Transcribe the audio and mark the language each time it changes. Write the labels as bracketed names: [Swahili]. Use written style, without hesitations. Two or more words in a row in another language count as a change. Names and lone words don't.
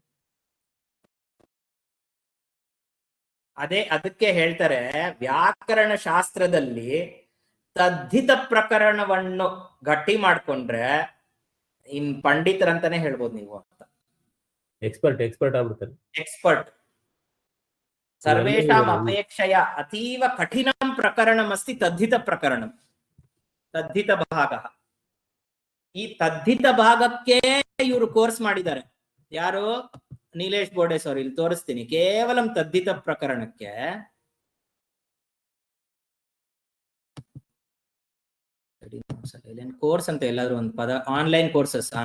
[Kannada] ಅದಕ್ಕೆ ಹೇಳ್ತಾರೆ ವ್ಯಾಕರಣ ಶಾಸ್ತ್ರದಲ್ಲಿ ತದ್ಧಿತ ಪ್ರಕರಣವನ್ನು ಗಟ್ಟಿ ಮಾಡ್ಕೊಂಡ್ರೆ ಇನ್ ಪಂಡಿತರಂತಾನೆ ಹೇಳ್ಬೋದು ನೀವು ಅಂತ. ಎಕ್ಸ್ಪರ್ಟ್ ಆಗ್ಬಿಡ್ತಾರೆ. ಎಕ್ಸ್ಪರ್ಟ್. [Sanskrit] ಸರ್ವೇಷಾಂ ಅಪೇಕ್ಷೆಯ ಅತೀವ ಕಠಿಣಂ ಪ್ರಕರಣಮಸ್ತಿ ತದ್ಧಿತ ಪ್ರಕರಣಂ, ತದ್ಧಿತ ಭಾಗ. [Kannada] ಈ ತದ್ಧಿತ ಭಾಗಕ್ಕೆ ಇವರು ಕೋರ್ಸ್ ಮಾಡಿದ್ದಾರೆ. ಯಾರು? ನೀಲೇಶ್ ಬೋರ್ಡೇಸ್ ಅವರು. ಇಲ್ಲಿ ತೋರಿಸ್ತೀನಿ. ಕೇವಲ ತದ್ಧಿತ ಪ್ರಕರಣಕ್ಕೆ ಕೋರ್ಸ್ ಅಂತ ಎಲ್ಲಾದ್ರೂ ಒಂದು ಪದ, [English] online courses.